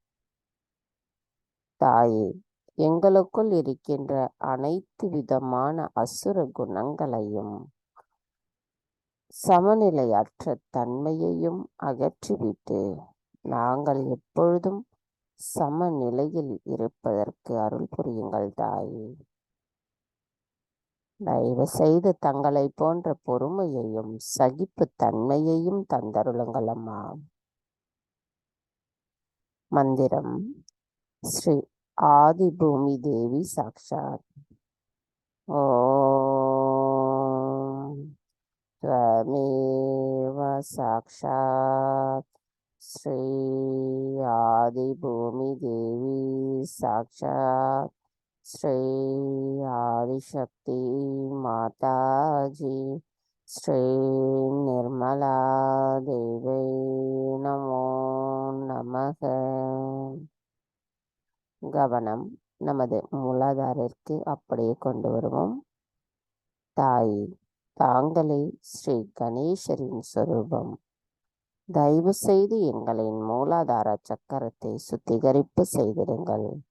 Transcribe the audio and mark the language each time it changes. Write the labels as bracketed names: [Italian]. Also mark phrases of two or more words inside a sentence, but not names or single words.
[Tamil] தாயே, எங்களுக்குள் இருக்கின்ற அனைத்து விதமான அசுர குணங்களையும் சமநிலையற்ற தன்மையையும் அகற்றிவிட்டு நாங்கள் எப்பொழுதும் சமநிலையில் இருப்பதற்கு அருள் புரியுங்கள் தாயே. தயவு செய்து தங்களை போன்ற பொறுமையையும் சகிப்பு தன்மையையும் தந்தருளுங்கள் அம்மா. [Sanskrit] மந்திரம் श्री आदि भूमि देवी साक्षात्. ஓம் त्वमेव साक्षात् श्री आदिभूमि देवी साक्षात् श्री आदिशक्ति माताजी श्री निर्मला देवी नमो நமக. [Tamil] கவனம் நமது மூலாதாரத்திற்கு அப்படியே கொண்டு வருவோம். தாய், தாங்களே ஸ்ரீ கணேசரின் சொரூபம். தயவு செய்து எங்களின் மூலாதார சக்கரத்தை சுத்திகரிப்பு செய்திடுங்கள்.